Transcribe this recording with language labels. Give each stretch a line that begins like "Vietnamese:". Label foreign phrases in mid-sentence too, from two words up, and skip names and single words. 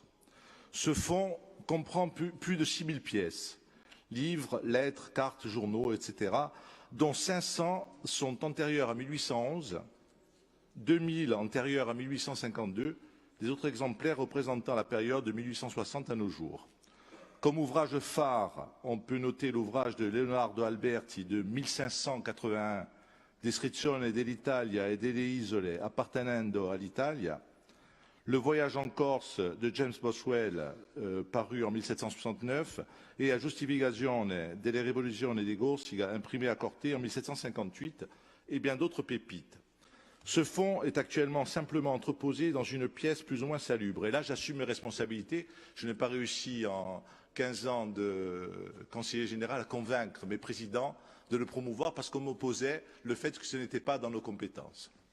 French: Ce fonds comprend plus de 6000 pièces, livres, lettres, cartes, journaux, etc., dont 500 sont antérieurs à 1811, 2000 antérieurs à 1852, des autres exemplaires représentant la période de 1860 à nos jours. Comme ouvrage phare, on peut noter l'ouvrage de Leonardo Alberti de 1581, Descrizione dell'Italia e delle isole appartenendo all'Italia, Le voyage en Corse de James Boswell, paru en 1769, et A giustificazione delle rivoluzioni di Corsica, imprimé à Corté en 1758, et bien d'autres pépites. Ce fonds est actuellement simplement entreposé dans une pièce plus ou moins salubre. Et là, j'assume mes responsabilités. Je n'ai pas réussi en 15 ans de conseiller général à convaincre mes présidents de le promouvoir parce qu'on m'opposait le fait que ce n'était pas dans nos compétences.